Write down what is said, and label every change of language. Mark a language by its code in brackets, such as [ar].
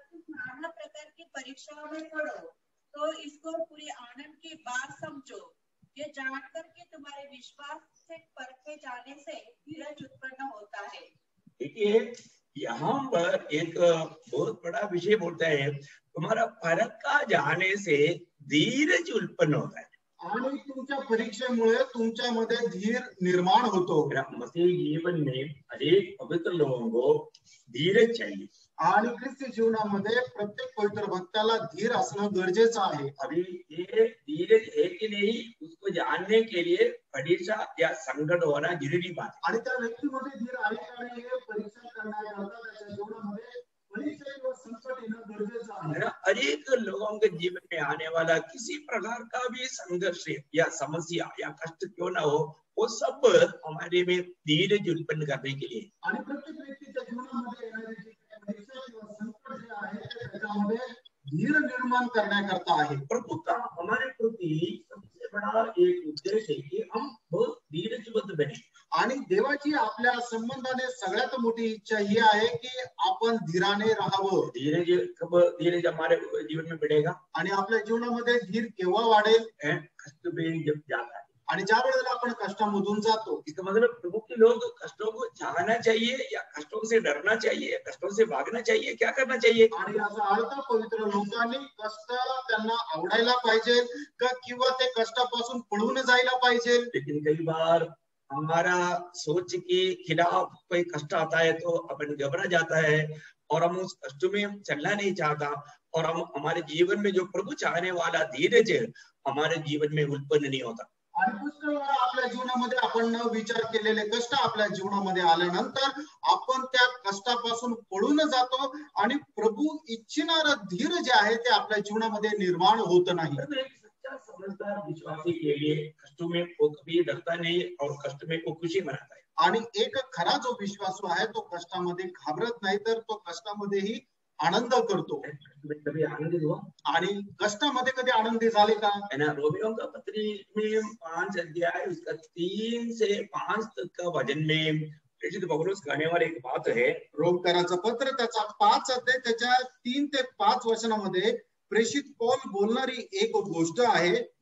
[hi] नाना प्रकार की परीक्षाओं में पढ़ो तो इसको पूरी आनंद की बात समझो, ये जानकर कि तुम्हारे विश्वास से परखे जाने से धीरज उत्पन्न होता है। देखिए यहाँ पर एक बहुत बड़ा विषय बोलता है, तुम्हारा परखा जाने से धीरज उत्पन्न होता है। [mr] आणि तुमच्या परीक्षेमुळे तुमच्यामध्ये धीर निर्माण होतो। [hi] मसीह जीवन में अनेक पवित्र लोगों को धीरज चाहिए [mr] आणि ख्रिस्ती जीवनामध्ये प्रत्येक पवित्र भक्ताला धीर असणं गरजेचं आहे। [hi] अभी ये धीरज है कि नहीं उसको जानने के लिए परीक्षा या संकट होना जरूरी बात है। [mr] आणि त्या व्यक्तीमध्ये धीर आहे का नाही हे परीक्षा करण्याकरता त्याच्या जीवनामध्ये परीक्षा व संकट येणं गरजेचं आहे। [hi] अनेक लोगों के जीवन में आने वाला किसी प्रकार का भी संघर्ष या समस्या या कष्ट क्यों ना हो, वो सब हमारे में धीरज उत्पन्न करने के लिए। [mr] आणि प्रत्येक व्यक्तीच्या जीवनामध्ये जीवनामध्ये येणारी जी परीक्षा किंवा संकट जे आहे ते त्याच्यामध्ये धीर निर्माण करण्याकरता आहे. [hi] प्रभु का हमारे प्रति सबसे बड़ा एक उद्देश्य है कि हम बहुत धीरजवंत बने. [mr] आणि देवाची आपल्या संबंधाने सगळ्यात मोठी इच्छा ही आहे की आपण धीराने राहावं. [hi] धीरज हमारे जीवन में बढ़ेगा [mr] आणि आपल्या जीवनामध्ये धीर केव्हा वाढेल? [hi] कष्ट में जब जाता है. [mr] आणि ज्या वेळेला आपण कष्टामधून जातो. [hi] इसका मतलब प्रभु के लोग कष्टों को चाहना चाहिए या कष्टों से डरना चाहिए, कष्टों से भागना चाहिए, क्या करना चाहिए? [mr] आणि याचा अर्थ पवित्र लोकांनी कष्ट त्यांना आवडायला पाहिजे का किंवा ते कष्टापासून पळून जायला पाहिजे? [hi] लेकिन कई बार हमारा सोच के खिलाफ कोई कष्ट आता है तो अपन घबरा जाता है और हम उस कष्ट में चलना नहीं चाहता और हम हमारे जीवन में जो प्रभु चाहने वाला धीरज हमारे जीवन में उत्पन्न नहीं होता. [mr] आणि पुष्कळ वेळा आपल्या जीवनामध्ये आपण न विचार केलेले कष्ट आपल्या जीवनामध्ये आल्यानंतर आपण त्या कष्टापासून पळून जातो आणि प्रभू इच्छिणारा धीर जे आहे ते आपल्या जीवनामध्ये निर्माण होत नाही. [hi] सच्चा समझदार विश्वासी के लिए कष्टों में वो कभी डरता नहीं और कष्ट में वो खुशी मनाता है. [mr] आणि एक खरा जो विश्वासू आहे तो कष्टामध्ये घाबरत नाही तर तो कष्टामध्येही आनंद करतो. [hi] कभी आनंदित हुआ [mr] आणि कष्टामध्ये कधी आनंदी झाले का? [hi] रोमियो का पत्री में 5 अध्याय उसका 3 से 5 तक का वचन में प्रेषित पौलुस कहने वाली एक बात है. [mr] रोमकराचं पत्र त्याचा 5 अध्याय त्याच्या 3 ते 5 वचनामध्ये प्रेषित पौल बोलणारी एक गोष्ट आहे.